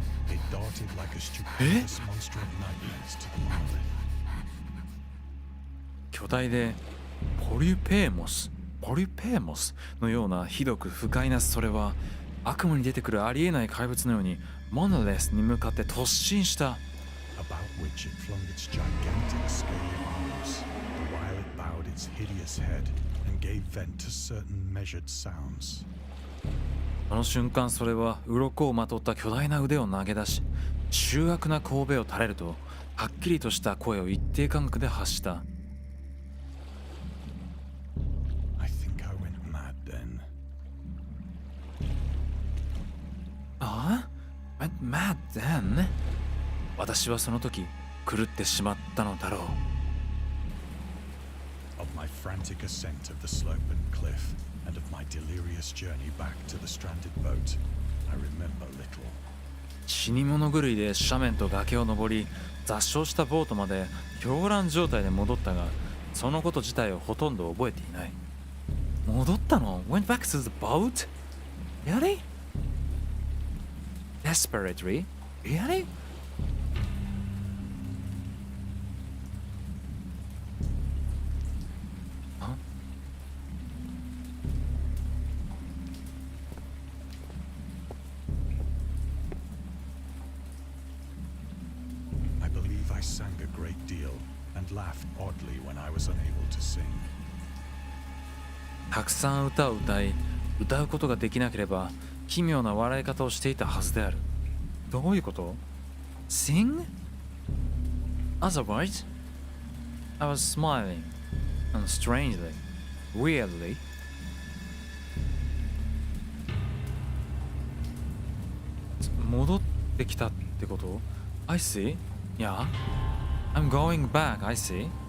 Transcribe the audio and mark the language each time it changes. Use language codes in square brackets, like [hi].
[en] It darted like a stupendous monster of nightmares to the monolith. [ja] 巨大でポリュペーモスのようなひどく不快なそれは悪夢に出てくるありえない怪物のようにモノレスに向かって突進した。 [en] About which it flung its gigantic scaly arms, while it bowed its hideous head and gave vent to certain measured sounds. [ja] その瞬間それは鱗をまとった巨大な腕を投げ出し醜悪な神戸を垂れるとはっきりとした声を一定間隔で発した。 [en] I think I went mad then. ああ Went mad then? [ja] 私はその時狂ってしまったのだろう。 [en] Of my frantic ascent of the slope and cliff, and of my delirious journey back to the stranded boat, I remember little. [ja] 死に物狂いで斜面と崖を登り座礁したボートまで狂乱状態で戻ったがそのこと自体をほとんど覚えていない。戻ったの [en] Went back to the boat? Really? Desperately? Really? I sang a great deal and laughed oddly when I was unable to sing. [ja] たくさん歌を歌うことができなければ奇妙な笑い方をしていたはずである。どういうこと [en] Sing? Otherwise, I was smiling and strangely, weirdly. [ja] 戻ってきたってこと [en] I see. Yeah, I'm going back. I see.